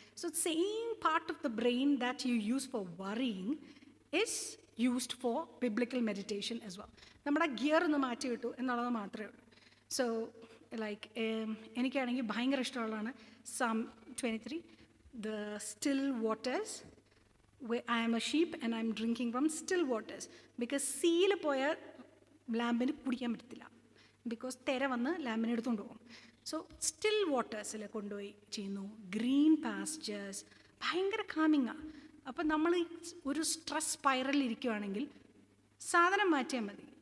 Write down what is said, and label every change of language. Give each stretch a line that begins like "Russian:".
English: So same part of the brain that you use for worrying is used for biblical meditation as well.
Malayalam: നമ്മുടെ gear ഒന്ന് മാറ്റി വിട്ടു എന്നുള്ളത് മാത്രമേ ഉള്ളൂ. സോ ലൈക്ക് എനിക്കാണെങ്കിൽ ഭയങ്കര ഇഷ്ടമുള്ളതാണ് Psalm 23,
English: the still waters I am a sheep and I am drinking from still waters.
Malayalam: Because സീയിൽ പോയാൽ ലാമ്പിന് കുടിക്കാൻ പറ്റത്തില്ല, ബിക്കോസ് തിര വന്ന് ലാമ്പിനെ എടുത്തുകൊണ്ട് പോകും. സോ സ്റ്റിൽ വാട്ടേഴ്സിൽ കൊണ്ടുപോയി ചെയ്യുന്നു, ഗ്രീൻ പാസ്റ്റേഴ്സ്, ഭയങ്കര കാമിങ്ങാണ്. അപ്പം നമ്മൾ ഒരു സ്ട്രെസ് സ്പൈറലിൽ ഇരിക്കുകയാണെങ്കിൽ സാധനം മാറ്റിയാൽ മതി.